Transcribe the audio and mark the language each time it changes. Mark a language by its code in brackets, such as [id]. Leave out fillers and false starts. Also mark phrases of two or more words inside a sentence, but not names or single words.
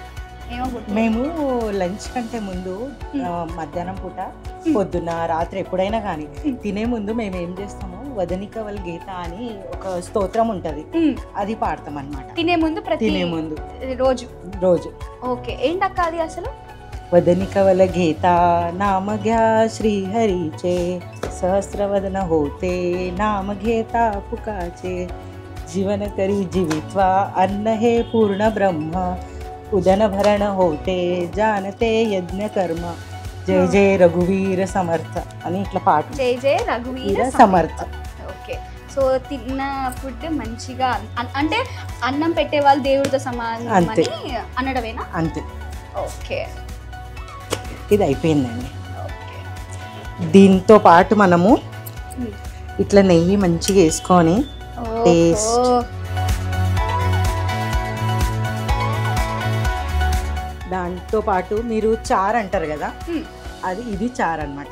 [te] మేము లంచ్ కంటే ముందు మధ్యాహ్నం పూట, పొద్దున్న, రాత్రి ఎప్పుడైనా కానీ తినే ముందు మేము ఏం చేస్తాము, వదనికవల్ గీత అని ఒక స్తోత్రం ఉంటది, అది పాడతాం అన్నమాట. తినే ముందు తినే ముందు రోజు. ఓకే, ఏంటక్క అది అసలు? [mr] वदनिकवल गीत नामघ्या श्रीहरिचे सहस्रवदन होते नाम घेता पुकाचे जीवन करी जीवित्वा अन्न हे पूर्ण ब्रह्म उदन भरण होते जानते यज्ञ कर्म जय जय रघुवीर समर्थ [te] అని ఇట్లా పాట. [mr] जय जय रघुवीर సమర్థ. [te] ఓకే, సో తిన్న ఫుడ్ మంచిగా అంటే అన్నం పెట్టే వాళ్ళు దేవుడితో సమానం అని అనడమేనా? అంతే. ఓకే, ఇది అయిపోయిందండి. దీంతో పాటు మనము ఇట్లా నెయ్యి మంచిగా వేసుకొని టేస్ట్, దాంతో పాటు మీరు చారు అంటారు కదా, అది ఇది చారు అన్నమాట.